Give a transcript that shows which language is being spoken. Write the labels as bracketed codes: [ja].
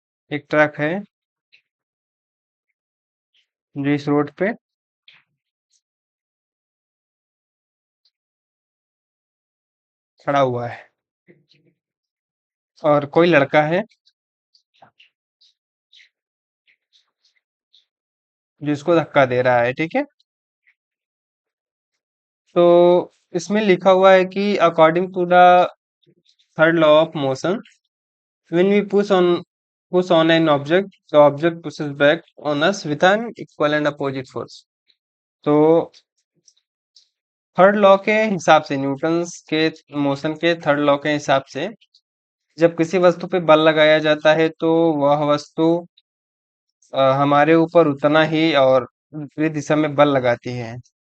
[hi] एक ट्रक है जो इस रोड पे खड़ा हुआ है और कोई लड़का है जो इसको धक्का दे रहा है। ठीक है, तो इसमें लिखा हुआ है कि [en] According to the third law of motion, when we push on an object, the object pushes back on us with an equal and opposite force. [hi] तो थर्ड लॉ के हिसाब से, न्यूटन्स के मोशन के थर्ड लॉ के हिसाब से, जब किसी वस्तु पे बल लगाया जाता है तो वह वस्तु हमारे ऊपर उतना ही और विपरीत दिशा में बल लगाती है।